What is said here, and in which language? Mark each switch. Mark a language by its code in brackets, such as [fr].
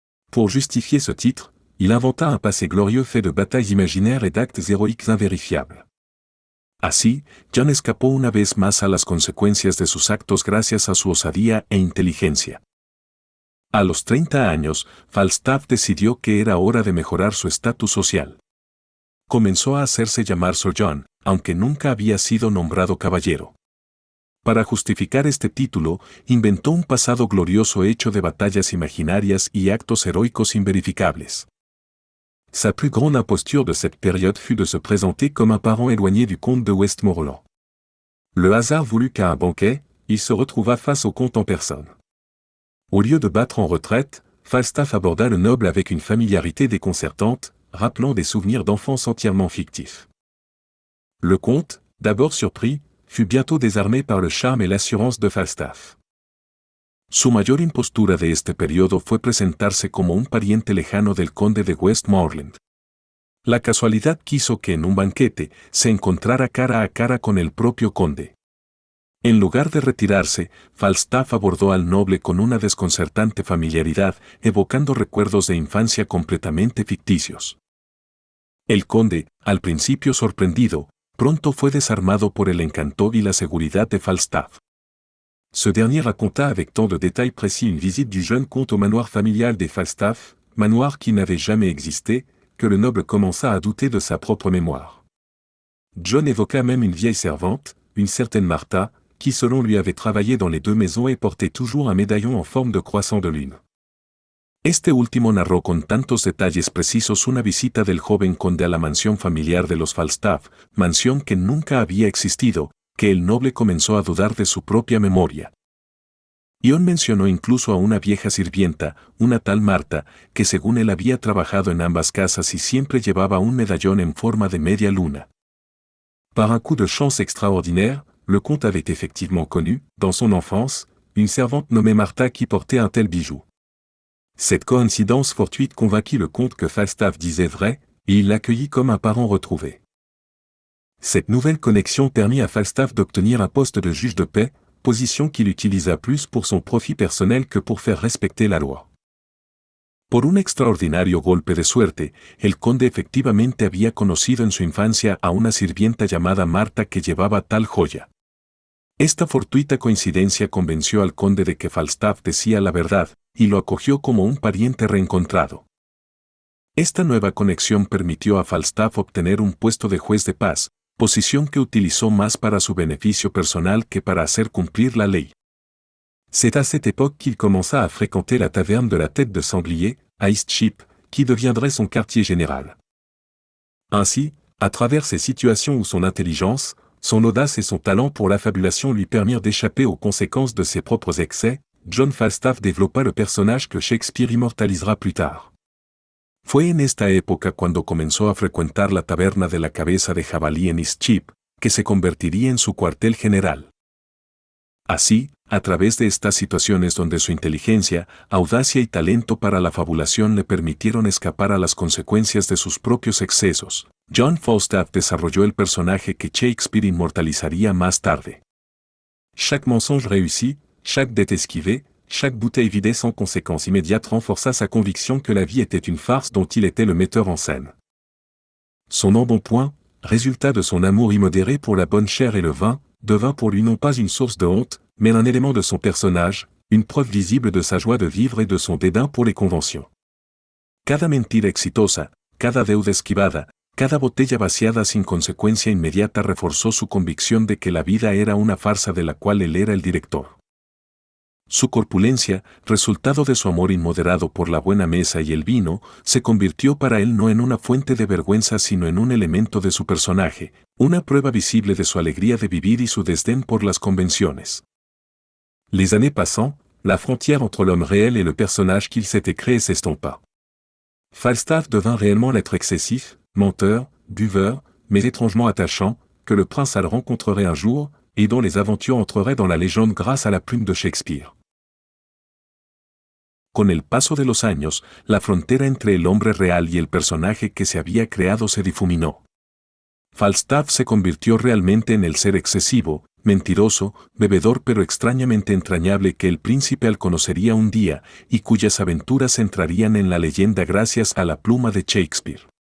[fr] Pour justifier ce titre, il inventa un passé glorieux fait de batailles imaginaires et d'actes héroïques invérifiables. [es] Así, John escapó una vez más a las consecuencias de sus actos gracias a su osadía e inteligencia. A los 30 años, Falstaff decidió que era hora de mejorar su estatus social. Comenzó a hacerse llamar Sir John, aunque nunca había sido nombrado caballero. Para justificar este título, inventó un pasado glorioso hecho de batallas imaginarias y actos heroicos inverificables. [fr] Sa plus grande imposture de cette période fut de se présenter comme un parent éloigné du comte de Westmoreland. Le hasard voulut qu'à un banquet, il se retrouva face au comte en personne. Au lieu de battre en retraite, Falstaff aborda le noble avec une familiarité déconcertante, rappelant des souvenirs d'enfance entièrement fictifs. Le comte, d'abord surpris, fut bientôt désarmé par le charme et l'assurance de Falstaff. [es] Su mayor impostura de este periodo fue presentarse como un pariente lejano del conde de Westmoreland. La casualidad quiso que en un banquete se encontrara cara a cara con el propio conde. En lugar de retirarse, Falstaff abordó al noble con una desconcertante familiaridad, evocando recuerdos de infancia completamente ficticios. El conde, al principio sorprendido, pronto fue desarmado por el encanto y la seguridad de Falstaff. [fr] Ce dernier raconta avec tant de détails précis une visite du jeune comte au manoir familial des Falstaff, manoir qui n'avait jamais existé, que le noble commença à douter de sa propre mémoire. John évoqua même une vieille servante, une certaine Martha, qui selon lui avait travaillé dans les deux maisons et portait toujours un médaillon en forme de croissant de lune. [es] Este último narró con tantos detalles precisos una visita del joven conde a la mansión familiar de los Falstaff, mansión que nunca había existido, que el noble comenzó a dudar de su propia memoria. Ion mencionó incluso a una vieja sirvienta, una tal Marta, que según él había trabajado en ambas casas y siempre llevaba un medallón en forma de media luna. [fr] Par un coup de chance extraordinaire, le comte avait effectivement connu, dans son enfance, une servante nommée Martha qui portait un tel bijou. Cette coïncidence fortuite convainquit le comte que Falstaff disait vrai, et il l'accueillit comme un parent retrouvé. Cette nouvelle connexion permit à Falstaff d'obtenir un poste de juge de paix, position qu'il utilisa plus pour son profit personnel que pour faire respecter la loi. [es] Por un extraordinario golpe de suerte, el conde efectivamente había conocido en su infancia a una sirvienta llamada Marta que llevaba tal joya. Esta fortuita coincidencia convenció al conde de que Falstaff decía la verdad, y lo acogió como un pariente reencontrado. Esta nueva conexión permitió a Falstaff obtener un puesto de juez de paz, posición que utilizó más para su beneficio personal que para hacer cumplir la ley. [fr] C'est à cette époque qu'il commença à fréquenter la taverne de la Tête de Sanglier, à Eastcheap, qui deviendrait son quartier général. Ainsi, à travers ces situations où son intelligence, son audace et son talent pour l'affabulation lui permirent d'échapper aux conséquences de ses propres excès, John Falstaff développa le personnage que Shakespeare immortalisera plus tard. [es] Fue en esta época cuando comenzó a frecuentar la taberna de la cabeza de jabalí en Eastcheap, que se convertiría en su cuartel general. Así, a través de estas situaciones donde su inteligencia, audacia y talento para la fabulación le permitieron escapar a las consecuencias de sus propios excesos, John Falstaff desarrolló el personaje que Shakespeare inmortalizaría más tarde. [fr] Chaque mensonge réussi, chaque dette esquivée, chaque bouteille vidée sans conséquence immédiate renforça sa conviction que la vie était une farce dont il était le metteur en scène. Son embonpoint, résultat de son amour immodéré pour la bonne chair et le vin, devint pour lui non pas une source de honte, mais un élément de son personnage, une preuve visible de sa joie de vivre et de son dédain pour les conventions. [es] Cada mentira exitosa, cada deuda esquivada, cada botella vaciada sin consecuencia inmediata reforzó su convicción de que la vida era una farsa de la cual él era el director. Su corpulencia, resultado de su amor inmoderado por la buena mesa y el vino, se convirtió para él no en una fuente de vergüenza sino en un elemento de su personaje, una prueba visible de su alegría de vivir y su desdén por las convenciones. [fr] Les années passant, la frontière entre l'homme réel et le personnage qu'il s'était créé s'estompa. Falstaff devint réellement l'être excessif, menteur, buveur, mais étrangement attachant, que le prince Hal rencontrerait un jour, et dont les aventures entreraient dans la légende grâce à la plume de Shakespeare. [es] Con el paso de los años, la frontera entre el hombre real y el personaje que se había creado se difuminó. Falstaff se convirtió realmente en el ser excesivo, mentiroso, bebedor pero extrañamente entrañable que el príncipe Hal conocería un día y cuyas aventuras entrarían en la leyenda gracias a la pluma de Shakespeare.